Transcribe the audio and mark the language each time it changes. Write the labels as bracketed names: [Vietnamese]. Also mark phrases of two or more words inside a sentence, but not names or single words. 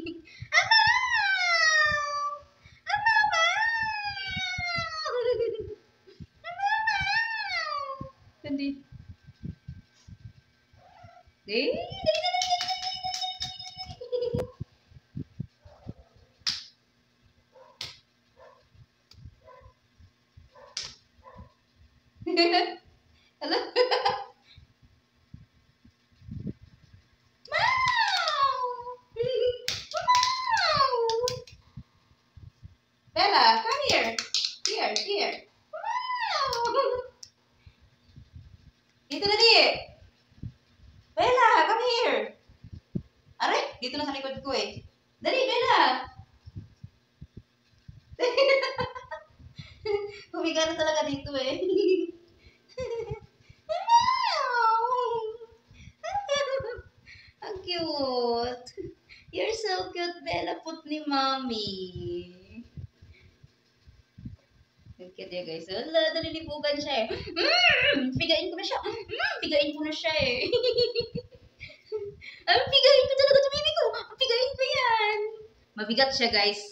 [Filipino] Hindi. [English] Hello? Bella, come here. [Filipino] Here. Dito na di. [English] Bella, come here. Are, [Filipino] dito na sa likod ko eh. Dali, Bella. Humiga na talaga dito eh. Ang cute. [English] You're so cute, Bella. Put ni Mommy. [Filipino] Ang cute ya guys. Wala, nalilibugan siya eh. Pigain ko na siya. Pigain ko na siya eh. Pigain ko talaga ito, baby ko. Pigain ko yan. Mabigat siya guys.